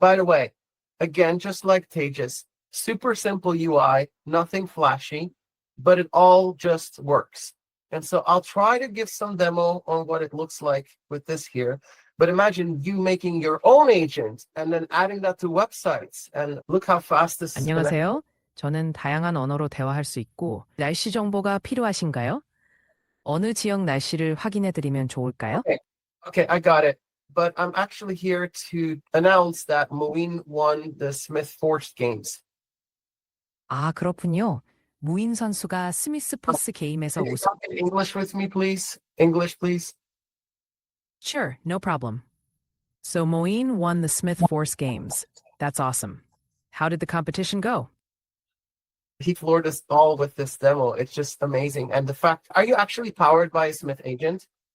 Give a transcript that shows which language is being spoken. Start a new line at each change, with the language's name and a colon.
English: By the way, again, just like Tejas, super simple UI, nothing flashy, but it all just works. And so I'll try to give some demo on what it looks like with this here. But imagine you making your own agent and then adding that to websites, and look how fast this is.
Korean: 안녕하세요. 저는 다양한 언어로 대화할 수 있고 날씨 정보가 필요하신가요? 어느 지역 날씨를 확인해 드리면 좋을까요?
English: Okay, I got it. But I'm actually here to announce that Moeen won the Smyth Forge Games.
Korean: 아, 그렇군요. 무인 선수가 스미스 포스 게임에서
English: Can you
Korean: 우승.
English: talk in English with me, please? English, please. Sure, no problem. So Moeen won the Smyth Force Games. That's awesome. How did the competition go? He floored us all with this demo. It's just amazing. And the fact, are you actually powered by a Smyth agent?